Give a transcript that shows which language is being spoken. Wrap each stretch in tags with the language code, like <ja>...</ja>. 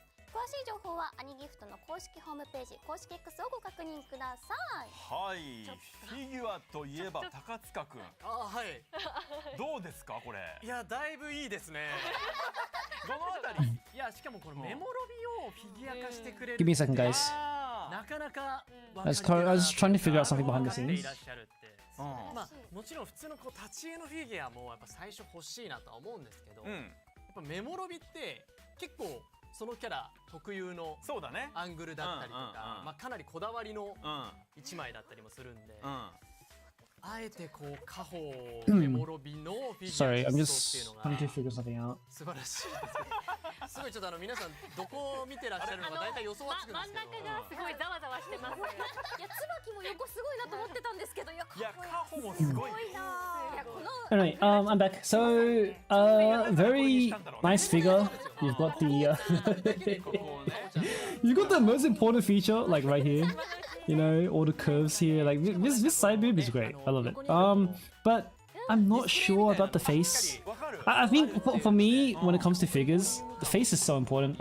<ja>詳しい情報はアニギフトの公式ホームページ、公式 X をご確認ください。はい、フィギュアといえば高塚くん。あ、はい。どうですかこれ？いや、だいぶいいですね。どのあたり？いや、しかもこれメモロビをフィギュア化してくれる。</ja> <en>Give me a second, guys.</en> <ja>なかなか。</ja> <en>I was trying to figure out something behind the scenes.</en> <ja>まあもちろん普通のこう立ち絵のフィギュアもやっぱ最初欲しいなとは思うんですけど、やっぱメモロビって結構そのキャラ特有のアングルだったりとか、まあかなりこだわりの一枚だったりもするんで、あえてこう家宝メモロビのフィギュアっていうのが素晴らしいです。すごいちょっと皆さんどこを見てらっしゃるのか大体予想はつくんですけど、真ん中がすごいざわざわしてます。いや椿も横すごいなと思ってたんですけど、いや家宝もすごいな。</ja> <en>Anyway, I'm back. So, very nice figure. You've got the you got the most important feature like right here. You know, all the curves here. Like this side boob is great. I love it. But I'm not sure about the face. I think for me, when it comes to figures, the face is so important.</en>